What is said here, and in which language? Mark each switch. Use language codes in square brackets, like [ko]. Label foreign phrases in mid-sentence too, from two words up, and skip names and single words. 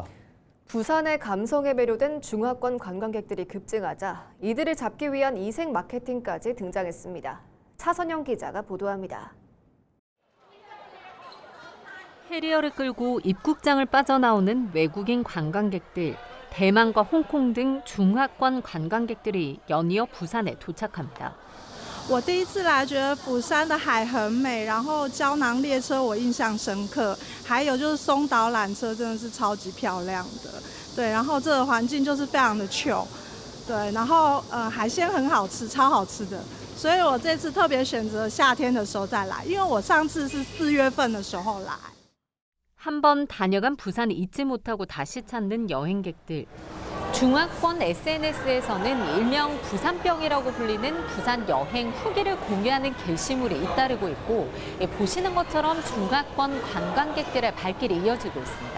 [ko] 부산의 감성에 매료된 중화권 관광객들이 급증하자 이들을 잡기 위한 이색 마케팅까지 등장했습니다. 차선영 기자가 보도합니다. 해리어를 끌고 입국장을 빠져나오는 외국인 관광객들, 대만과 홍콩 등 중화권 관광객들이 연이어 부산에 도착합니다. [zh] 我第一次来觉得釜山的海很美，然后胶囊列车我印象深刻，还有就是松岛缆车真的是超级漂亮的，对，然后这个环境就是非常的 chill， 对，然后海鲜很好吃，超好吃的，所以我这次特别选择夏天的时候再来，因为我上次是4月份的时候来。 [ko] 한 번 다녀간 부산을 잊지 못하고 다시 찾는 여행객들. 중화권 SNS에서는 일명 부산병이라고 불리는 부산 여행 후기를 공유하는 게시물이 잇따르고 있고 보시는 것처럼 중화권 관광객들의 발길이 이어지고 있습니다.